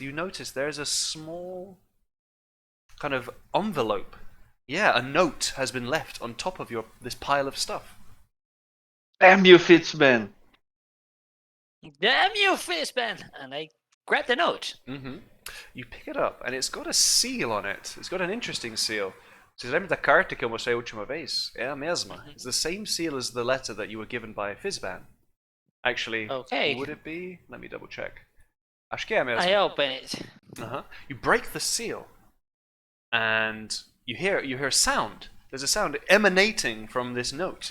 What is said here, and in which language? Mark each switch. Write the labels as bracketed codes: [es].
[en] You notice there's a small kind of envelope. Yeah, a note has been left on top of this pile of stuff. Damn you, Fitzman! Damn you, Fistman! And I grab the note. Mm-hmm. You pick it up, and it's got a seal on it. It's got an interesting seal. [pt] Vocês lembram da carta que eu mostrei a última vez? É a mesma. [en] It's the same seal as the letter that you were given by Fizban. Actually, Okay. would it be? Let me double check. [pt] Acho que é a mesma. [en] I open it. Uh-huh. You break the seal, and you hear sound. There's a sound emanating from this note.